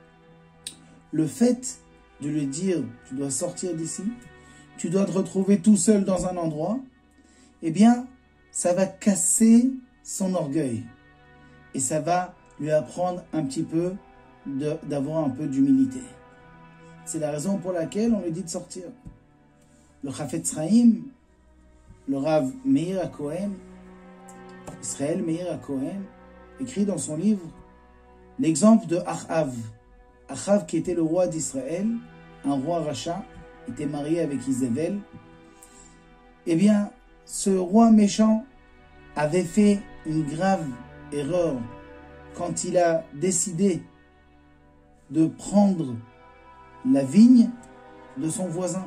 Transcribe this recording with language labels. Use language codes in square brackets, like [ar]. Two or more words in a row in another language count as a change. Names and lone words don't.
[fr] Le fait de lui dire « tu dois sortir d'ici », tu dois te retrouver tout seul dans un endroit, eh bien, ça va casser son orgueil. Et ça va lui apprendre un petit peu d'avoir un peu d'humilité. C'est la raison pour laquelle on lui dit de sortir. Le Chafetz Chaim, le Rav Meir HaKohen, Israël Meir HaKohen, écrit dans son livre l'exemple de Achav. Achav qui était le roi d'Israël, un roi rachat, était marié avec Isabelle. Eh bien, ce roi méchant avait fait une grave erreur quand il a décidé de prendre la vigne de son voisin.